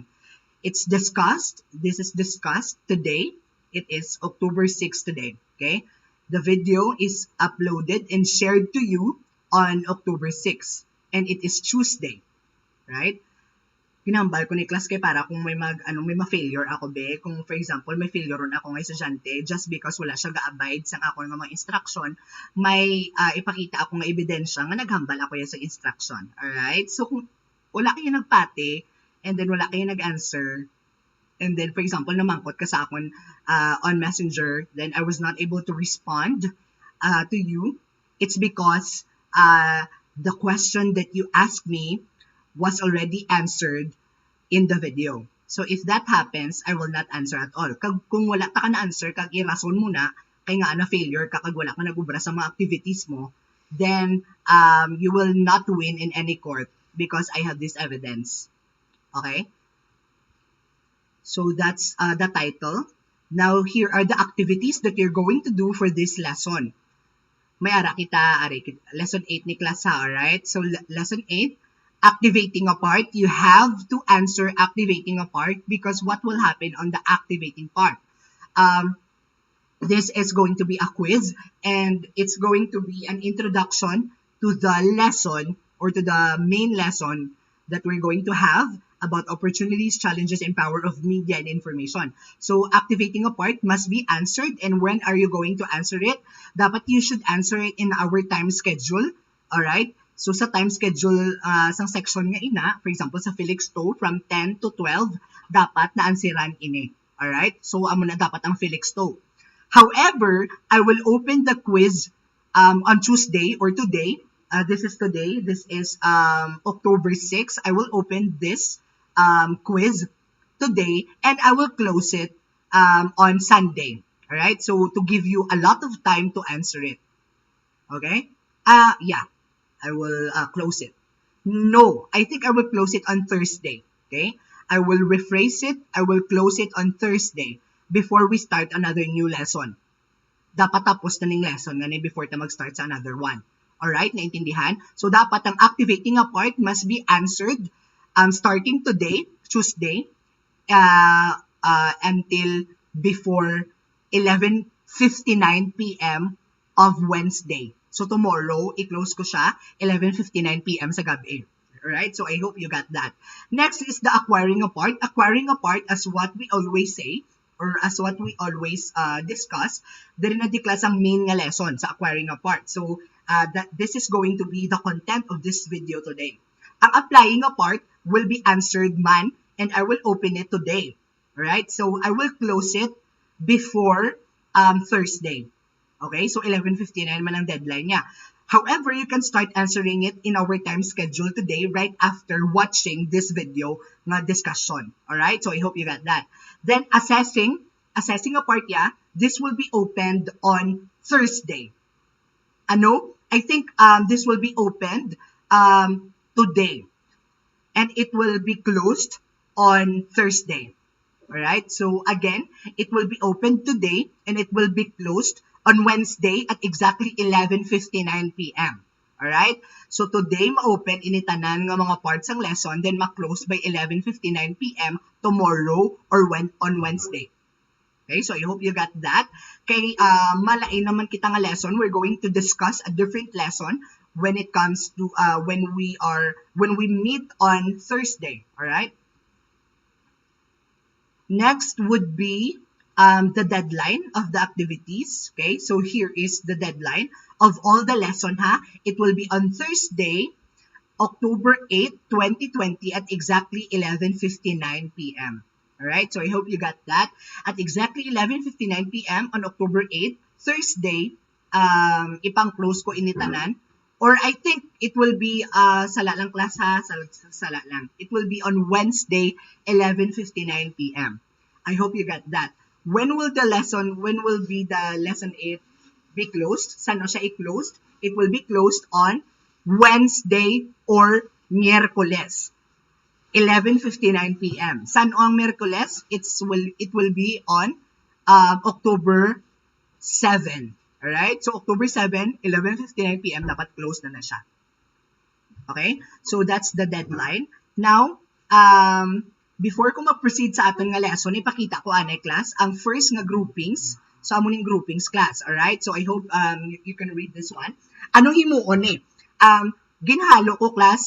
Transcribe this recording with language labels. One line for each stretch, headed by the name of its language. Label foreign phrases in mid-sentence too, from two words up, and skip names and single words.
English: This is discussed today. It is October 6 today, okay? The video is uploaded and shared to you on October 6, and it is Tuesday, right?
Hiligaynon: Hinambal ko ni class kay para kung may may ma-failure ako be, kung
English: for example
Hiligaynon: may failure ron ako nga estudyante
English: just because
Hiligaynon: wala siya ga-abide sa ako nga mga instruction, may ipakita ako nga ebidensya nga naghambal ako ya sa instruction.
English: Alright? So
Hiligaynon: kung wala kayo nagpati
English: and then
Hiligaynon: wala kayo nag-answer,
English: and then for example
Hiligaynon: namangkot ka sa akon
English: on Messenger, then I was not able to respond to you, it's because the question that you asked me was already answered in the video. So if that happens, I will not answer at all.
Hiligaynon: Kung wala ka na-answer, kag irason mo na, kay nga na failure ka, kag wala ka nag-ubra sa mga activities mo,
English: then you will not win in any court because I have this evidence. Okay? So that's the title. Now, here are the activities that you're going to do for this lesson.
Hiligaynon: May ara kita, lesson 8 ni class ha, alright?
English: So, lesson 8, activating a part. You have to answer activating a part because what will happen on the activating part? This is going to be a quiz and it's going to be an introduction to the lesson or to the main lesson that we're going to have about opportunities, challenges, and power of media and information. So, activating a part must be answered. And when are you going to answer it? Dapat you should answer it in our time schedule. Alright? So,
Hiligaynon: sa
English: time schedule
Hiligaynon: sa section nga ina,
English: for example,
Hiligaynon: sa FELIXTOWE,
English: from 10 to 12,
Hiligaynon: dapat na-ansiran ini.
English: Alright?
Hiligaynon: So, amo na dapat ang FELIXTOWE.
English: However, I will open the quiz on Tuesday or today. This is today. This is October 6. I will open this quiz today and I will close it on Sunday. Alright? So, to give you a lot of time to answer it. Okay? Yeah. I will close it. No, I think I will close it on Thursday. Okay? I will rephrase it. I will close it on Thursday before we start another new lesson.
Hiligaynon: Dapat tapos na ning lesson nga before ta mag-start sa
English: another one. Alright?
Hiligaynon: Naintindihan?
English: So, dapat ang activating a part must be answered starting today, Tuesday, until before 11:59 p.m. of Wednesday. So, tomorrow,
Hiligaynon: i-close ko siya 11:59 p.m. sa gabi.
English: Alright? So, I hope you got that. Next is the acquiring a part. Acquiring a part, as what we always say, or as what we always discuss,
Hiligaynon: diri na di class ang main nga lesson sa
English: acquiring a part. So, this is going to be the content of this video today. Ang applying a part will be answered man, and I will open it today. Alright? So, I will close it before Thursday. Okay?
Hiligaynon: So, 11:59 man ang deadline niya.
English: However, you can start answering it in our time schedule today right after watching this video na discussion. Alright? So, I hope you got that. Then, assessing a part, yeah, this will be opened on Thursday.
Hiligaynon: Ano?
English: I think this will be opened today. And it will be closed on Thursday. Alright? So, again, it will be opened today and it will be closed on Wednesday at exactly 11:59 p.m. Alright? So, today,
Hiligaynon: ma-open initanan nga mga parts ng lesson, then ma-close by 11:59 p.m.
English: tomorrow or on Wednesday. Okay? So, I hope you got that.
Hiligaynon: Kay malain naman kita nga
English: lesson, we're going to discuss a different lesson when it comes to when we meet on Thursday. Alright? Next would be the deadline of the activities. Okay, so here is the deadline of all the lesson ha. It will be on Thursday, October 8, 2020 at exactly 11:59 p.m. Alright, so I hope you got that. At exactly 11:59 p.m. on October 8, Thursday,
Hiligaynon: ipang-close ko initanan.
English: Or I think it will be
Hiligaynon: sala lang class ha, sala lang.
English: It will be on Wednesday, 11:59 p.m. I hope you got that. When will the lesson 8 be closed?
Hiligaynon: Saan siya i-closed?
English: It will be closed on Wednesday or Miyerkules, 11:59 p.m.
Hiligaynon: Saan ang Miyerkules?
English: It will be on October 7. Alright? So, October 7, 11:59 p.m. dapat close na siya. Okay? So, that's the deadline.
Hiligaynon: Now, before ko mag-proceed sa aton nga lesson, ipakita ko anay class ang first nga groupings. So, amo ning groupings class. Alright?
English: So, I hope you can read this one.
Hiligaynon: Anong himuon eh? ginhalo ko, class.